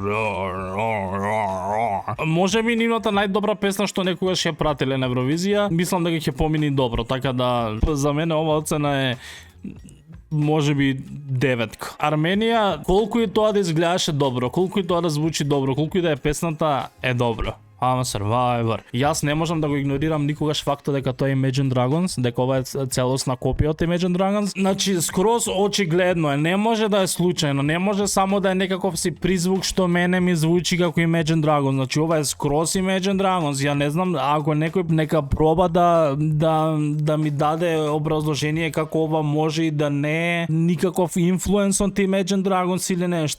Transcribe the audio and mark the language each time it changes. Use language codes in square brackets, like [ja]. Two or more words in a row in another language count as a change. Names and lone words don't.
[mk] Може би нивната најдобра песна што некогаш ја пратиле на Евровизија, мислам дека ќе помини добро, така да за мене ова оцена е може би 9. Арменија, колку и тоа да изгледаше добро, колку и тоа да звучи добро, колку и да е песната, е добро. I'm a Survivor. Јас не можам да го игнорирам никогаш фактот дека тоа е Imagine Dragons, дека ова е целосна копија од Imagine Dragons. Значи, скроз очигледно е, не може да е случајно, не може само да е некаков си призвук што мене ми звучи како Imagine Dragons. Значи, ова е скроз Imagine Dragons. Ја не знам, ако некој нека проба да ми даде образложение како ова може и да не е никаков инфлуенс од Imagine Dragons или нешто.